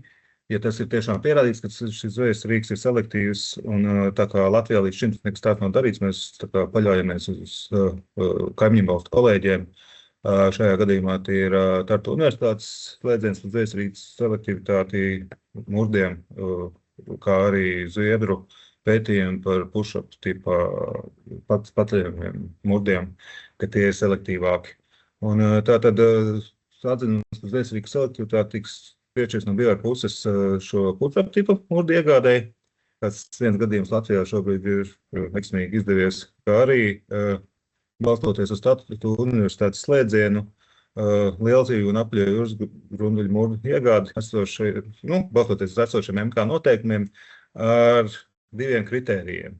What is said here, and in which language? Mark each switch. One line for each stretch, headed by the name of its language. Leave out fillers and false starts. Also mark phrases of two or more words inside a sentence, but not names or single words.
Latvian: Ja tas ir tiešām pierādīts, ka šis zvejas rīks ir selektīvs, un tā kā Latvijā līdz šim nekas tāds nav darīts, mēs paļaujamies uz kaimiņu valstu kolēģiem. Šajā gadījumā tie ir Tartu universitātes slēdziens par zvejas rīku selektivitāti murdiem, kā arī Zviedru pētījumi par push-up tipā paceļamiem murdiem, ka tie ir selektīvāki. Un tātad atzinums par zvejas rīku selektivitāti tiks piešķirts no Biora puses šo push-up tipu murdu iegādēji. Kāds viens gadījums Latvijā šobrīd ir veiksmīgi izdevies, kā arī balstoties uz Tartu universitātes slēdzienu, lielzīvu un apļoju jūras grunduļu murdu iegādi, balstoties uz esošiem MK noteikumiem ar diviem kritērijiem.